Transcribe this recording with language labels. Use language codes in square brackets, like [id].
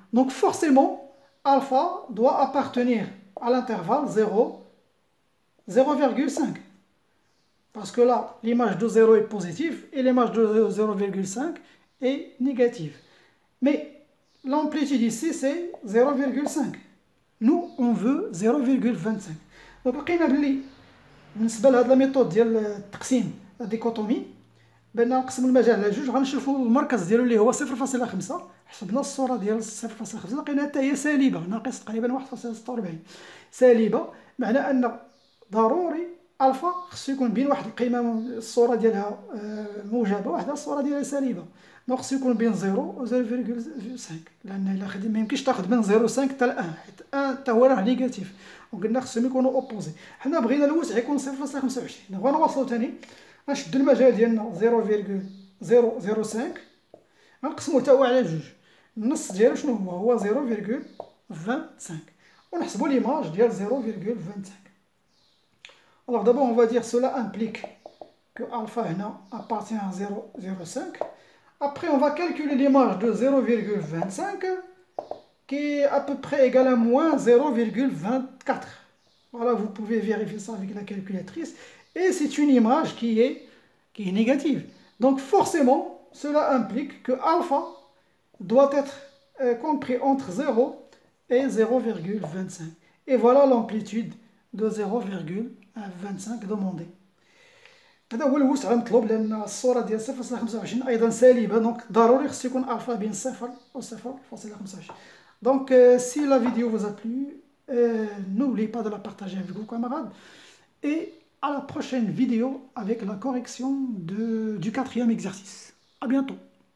[fr] Donc forcément, alpha doit appartenir à l'intervalle 0,5. Parce que là, l'image de 0 est positive et l'image de 0,5 est négative. Mais l'amplitude ici, c'est 0,5. Nous, on veut 0,25. [ar] Donc, لقينا بلي بالنسبة لهاد لا ميثود ديال التقسيم الديكوتومي بان نقسموا المجال على جوج غنشوفوا المركز ديالو اللي هو 0.5. حسبنا الصورة ديال 0.5 لقينا حتى هي سالبة، ناقص تقريبا 1.46 سالبة، معنى أن ضروري ألفا خصو يكون بين واحد القيمة الصورة ديالها موجبة وواحدة الصورة ديالها سالبة. دونك خصو يكون بين 0 و 0,5، لأن إلا خدي ميمكنش تاخد من 0,5 حتى ل 1، حيت 1 حتى هو راه نيجاتيف، وقلنا خصهم يكونوا أوبوزي. حنا بغينا الوسع يكون 0.25. دابا غنواصلو تاني، غنشدو المجال ديالنا 0,005، غنقسمو حتى هو على جوج، النص ديالو شنو هو 0,25، ونحسبو l'image ديال 0,25. [fr] Alors d'abord on va dire cela implique que alpha appartient à 0,05. Après on va calculer l'image de 0,25 qui est à peu près égale à moins 0,24. Voilà, vous pouvez vérifier ça avec la calculatrice. Et c'est une image qui est négative. Donc forcément, cela implique que alpha doit être compris entre 0 et 0,25. Et voilà l'amplitude de 0,25 demandée. [ar] هذا هو الوسع المطلوب، لأن الصورة ديال 0.25 أيضا سالبة، دونك ضروري خصو يكون ألفا بين 0 و 0.25. [fr] Donc si la vidéo vous a plu, n'oubliez pas de la partager avec vos camarades, et à la prochaine vidéo avec la correction du 4e exercice. À bientôt.